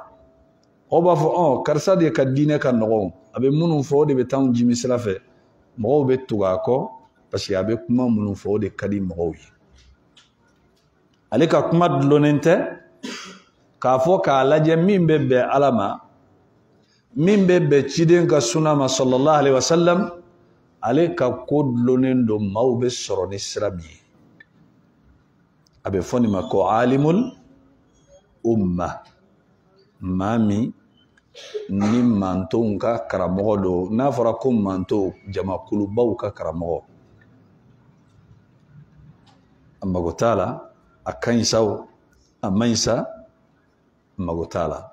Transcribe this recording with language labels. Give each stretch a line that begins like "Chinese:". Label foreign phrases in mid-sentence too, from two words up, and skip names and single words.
Bambara: O b'a fɔ karisa de ka diinɛ ka nɔgɔ, a be minnu fɔ o de be taa anw jimi sira fɛ. Mɔgɔw be tugu a kɔ
French: parce que
Bambara: a be kuma minnu fɔ o de ka di mɔgɔw ye. Ale ka kuma dulonnen tɛ k'a fɔ k'a lajɛ min bɛ bɛn Ala ma, min bɛ bɛn ciden ka sunna ma
Arabic: صلى الله عليه وسلم.
Bambara: Ale ka ko dulonnen don maaw bɛ sɔrɔ ni sira min ye. A bɛ fɔ nin ma ko
Arabic: عالم الأمة,
Bambara: maa min ni mantonw ka karamɔgɔ don. N'a fɔra ko manto, jamakulubaw ka karamɔgɔ. A mago t'a la, a ka ɲi sa o, a man ɲi sa, a mago t'a la.